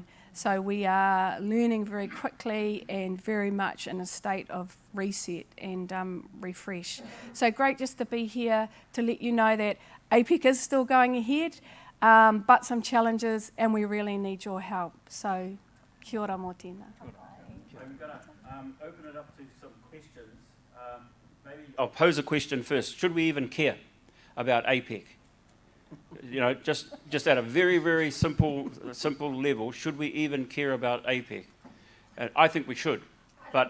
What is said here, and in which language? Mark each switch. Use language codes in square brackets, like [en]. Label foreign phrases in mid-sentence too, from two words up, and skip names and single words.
[en] So we are learning very quickly and very much in a state of reset and refresh. So great just to be here to let you know that APEC is still going ahead, but some challenges, and we really need your help. [mi] So kia ora mō tēnā. [en] I'm going to open it up to some questions. Maybe I'll pose a question first. Should we even care about APEC? Just at a very, very simple level, should we even care about APEC? I think we should, but